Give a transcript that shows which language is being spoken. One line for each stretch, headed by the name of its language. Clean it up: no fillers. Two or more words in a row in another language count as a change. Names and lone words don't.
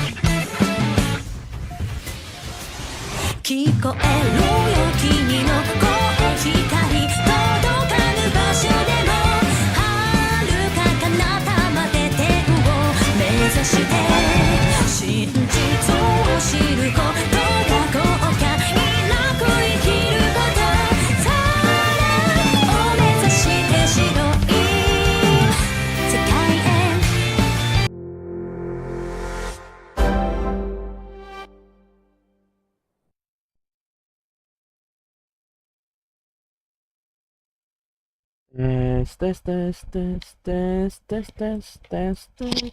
Japanese: 聞こえるよ君の声光届かぬ場所でも遥か彼方まで天を目指して真実を知ることが豪華いなく生きることさらを目指して白い世界へ
Indonesian: tes tes tes tes tes tes tes tes.